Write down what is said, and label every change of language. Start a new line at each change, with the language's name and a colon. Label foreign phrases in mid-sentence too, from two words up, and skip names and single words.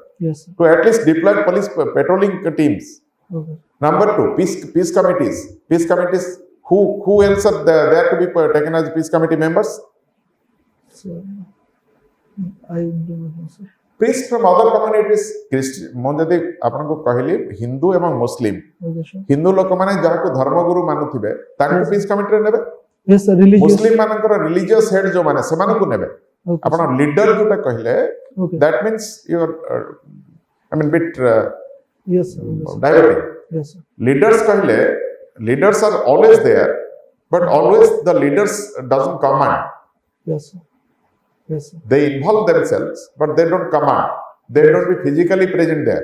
English: Yes, sir. to at least deploy police patrolling teams? Okay. Number 2, peace committees. Peace committees. Who else are there to be taken as peace committee members? So, I don't know, sir. Priests from other communities.
Odia: ମୁଁ ଯଦି ଆପଣଙ୍କୁ କହିଲି ହିନ୍ଦୁ ଏବଂ ମୁସଲିମ
English: Okay, sure.
Odia: ହିନ୍ଦୁ ଲୋକମାନେ ଯାହାକୁ ଧର୍ମଗୁରୁ ମାନୁଥିବେ ତାଙ୍କୁ
English: Yes.
Odia: ପିସ୍ କମିଟିରେ ନେବେ।
English: Yes, sir. Religious.
Odia: ମୁସଲିମ ମାନଙ୍କର
English: religious head
Odia: ଯୋଉମାନେ ସେମାନଙ୍କୁ ନେବେ।
English: Okay,
Odia: ଆପଣ
English: sir.
Odia: ଲିଡର ଯୋଉଟା କହିଲେ
English: Okay. that means you are bit Yes, sir. Yes, sir. diverting. Yes, sir. Leaders କହିଲେ leaders are always there, but always the leaders doesn't command. Yes, sir. Yes, sir. They involve themselves, but they don't command. They don't be physically present there.